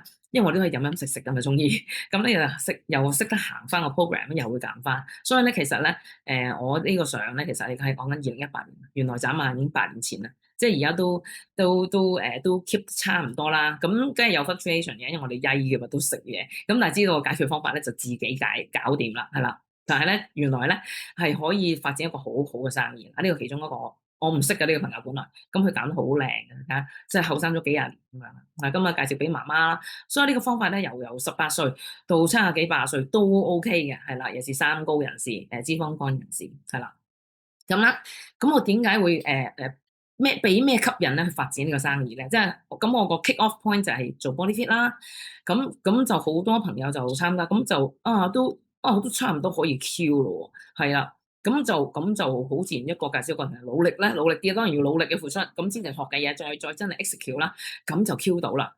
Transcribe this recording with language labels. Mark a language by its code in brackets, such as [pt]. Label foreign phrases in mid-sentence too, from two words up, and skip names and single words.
[yue] 因為我都係飲飲食食咁嘅中醫，咁咧又識得行翻個 program，又會減翻，所以咧其實咧，我呢個相咧，其實你係講緊2018年，原來眨眼已經8年前啦，即係而家都 keep 差唔多啦，咁梗係有 fluctuation 嘅，因為我哋曳嘅嘛，都食嘢，咁但係知道個解決方法咧就自己搞掂啦，係啦，但係咧原來咧係可以發展一個好好嘅生意，呢個其中一個我唔識嘅呢個朋友本來，咁佢揀得好靚嘅，睇下即係後生咗幾廿年咁樣。嗱，今日介紹俾媽媽啦，所以呢個方法咧，由18歲到70幾80歲都 OK 嘅，係啦，尤其是三高人士、脂肪肝人士，係啦。咁啦，咁我點解會俾咩吸引咧去發展呢個生意咧？即係咁我個 [en] kick off point [yue] 就係做 [en] body fit [yue] 啦。咁就好多朋友就參加，咁就都差唔多可以 Q 咯喎，係啦。咁就好自然一個介紹一個人努力咧，努力啲當然要努力嘅付出，咁先至學嘅嘢再真係 execute 啦，咁就 Q 到啦。